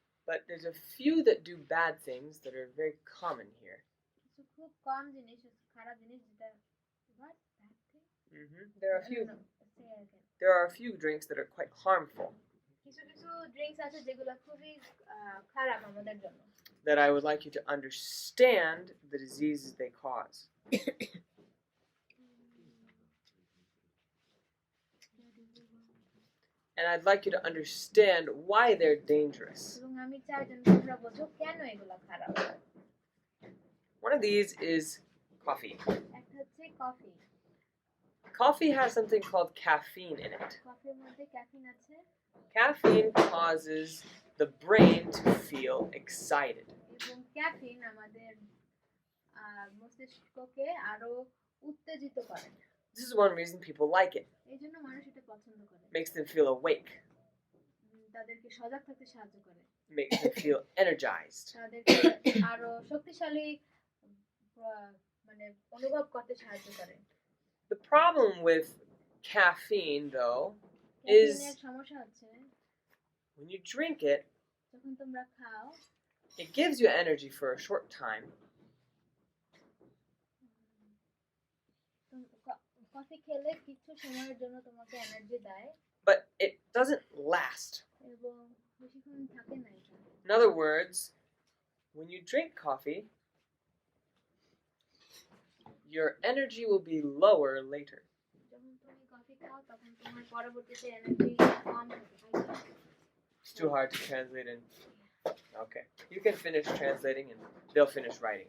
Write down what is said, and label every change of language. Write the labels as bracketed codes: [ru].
[en] But there's a few that do bad things that are very common here. [bn] কিছু খুব কম জিনিস খারাপ জিনিস যেটা [en] what bad thing? There are a few. No, say it again. There are a few drinks that are quite harmful [bn] কিছু কিছু drinks আছে যেগুলো খুবই খারাপ আমাদের জন্য। [en] that I would like you to understand the diseases they cause. And I'd like you to understand why they're dangerous. [bn] এবং আমি চাই যেন তোমরা বোঝো কেন এগুলো খারাপ। [en] One of these is coffee. [bn] একটা হচ্ছে coffee. [en] Coffee has something called caffeine in it. [bn] কফির মধ্যে ক্যাফিন আছে। [en] Caffeine causes the brain to feel excited. [bn] এবং ক্যাফিন আমাদের মস্তিষ্ককে আরো উত্তেজিত করে। [en] This is one reason people like it. [bn] এইজন্য মানুষ এটা পছন্দ করে। [en] Makes them feel awake. [bn] তাদেরকে সজাগ থাকতে সাহায্য করে। [en] Makes them feel energized. [bn] তাদেরকে আরো শক্তিশালী মানে অনুভব করতে সাহায্য করে। [en] The problem with caffeine, though, [bn] ক্যাফিনের সমস্যা হচ্ছে [en] when you drink it, [bn] যখন তোমরা খাও, [en] it gives you energy for a short time. [bn] Coffee খেলে কিছু সময়ের জন্য তোমাকে এনার্জি দেয়, [en] But it doesn't last. [bn] এবং বেশিক্ষণ থাকে না এটা। [en] In other words, when you drink coffee, your energy will be lower later. [bn] যখন তুমি কফি খাও তখন তোমার পরবর্তীতে এনার্জি কম থাকে। [en] It's too hard to translate in. Okay. You can finish translating and they'll finish writing.